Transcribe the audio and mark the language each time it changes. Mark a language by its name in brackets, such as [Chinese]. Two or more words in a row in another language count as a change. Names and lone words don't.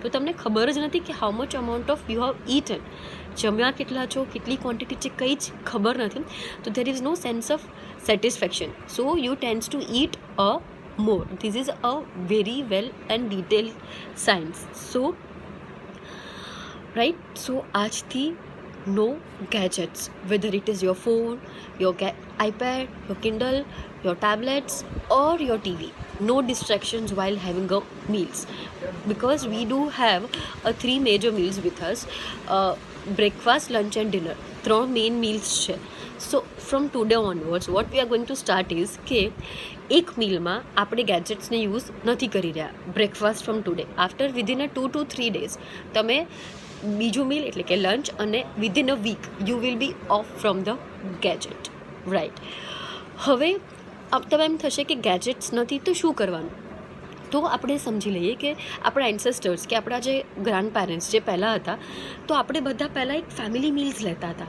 [Gujarati] તો તમને ખબર જ નથી કે [English] how much amount of you have eaten. [Gujarati] જમ્યા કેટલા છો, કેટલી ક્વોન્ટિટી છે, કંઈ જ ખબર નથી. [English] તો there is no sense of satisfaction. So you tends to eat a more. This is a very well and detail science. So right, so આજથી no gadgets, whether it is your phone, your iPad, your Kindle, your tablets or your TV. No distractions while having a meals because we do have 3 major meals with us, breakfast, lunch and dinner. 3 main meals છે. So from today onwards what we are going to start is [Gujarati] કે એક મીલમાં આપણે ગેજેટ્સને યુઝ નથી કરી રહ્યા. [English] breakfast from today after within a 2 to 3 days [Gujarati] તમે બીજું મીલ એટલે કે લંચ અને [English] within a week you will be off from the gadget. Right. [Gujarati] હવે તમે એમ થશે કે ગેજેટ્સ નથી તો શું કરવાનું? તો આપણે સમજી લઈએ કે આપણા એન્સેસ્ટર્સ કે આપણા જે [English] grand parents [Gujarati] જે પહેલાં હતા તો આપણે બધા પહેલાં એક [English] family meals [Gujarati] લેતા હતા.